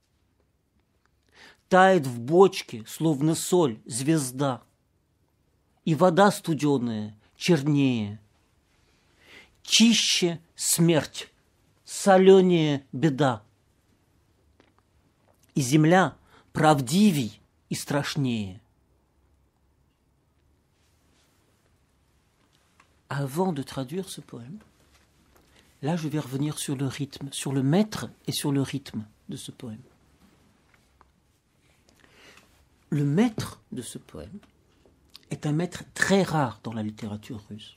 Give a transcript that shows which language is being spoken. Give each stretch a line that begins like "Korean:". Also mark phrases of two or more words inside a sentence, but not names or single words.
Russian: Тает в бочке, словно соль, звезда, и вода студеная чернее. Чище смерть, соленее беда. И земля правдивей и страшнее.
French: Avant de traduire ce poème, là je vais revenir sur le rythme, sur le maître et sur le rythme de ce poème. Le maître de ce poème est un maître très rare dans la littérature russe.